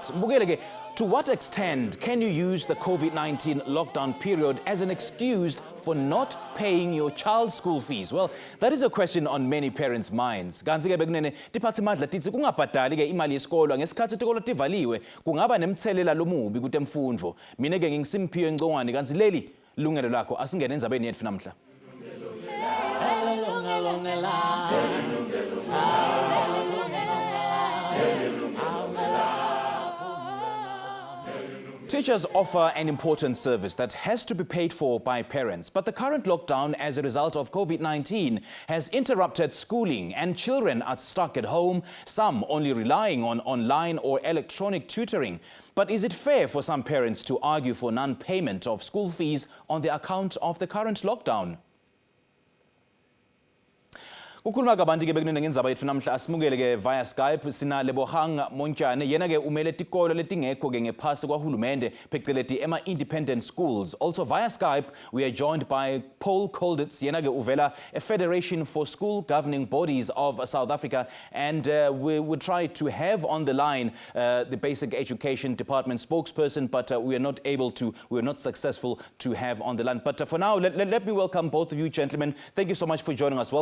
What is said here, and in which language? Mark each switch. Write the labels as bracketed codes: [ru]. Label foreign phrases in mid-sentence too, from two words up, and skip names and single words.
[ss] Mbukele ke, [en] to what extent can you use the COVID-19 lockdown period as an excuse for not paying your child's school fees? Well, that is a question on many parents' minds. [ss] Kanzi ke bekunene tiphathimadla tithi kungabhadali ke imali yesikolo ngesikhathi isikolo tivaliwe kungaba nemthelela lomubi kutemfundvo. Mina ke ngingisimphiwe Ngcongwane kanzi leli Lungelo Lakho asingene endzabeni yethu namhla. [en] Teachers offer an important service that has to be paid for by parents, but the current lockdown as a result of COVID-19 has interrupted schooling and children are stuck at home, some only relying on online or electronic tutoring. But is it fair for some parents to argue for non-payment of school fees on the account of the current lockdown? [ss] Ukhuluma kabanti ke bekunene ngendzaba yethu namhla asimukele ke [en] via Skype [ss] sina Lebohang Montjane yena ke umele tikolo letingekho ke ngephasi kwahulumende phecelezi ema- [en] independent schools. Also via Skype we are joined by Paul Colditz [ss] yena ke uvela a [en] Federation for School Governing Bodies of South Africa, and we would try to have on the line the Basic Education Department spokesperson, but we were not successful to have on the line. But for now, let me welcome both of you gentlemen. Thank you so much for joining us.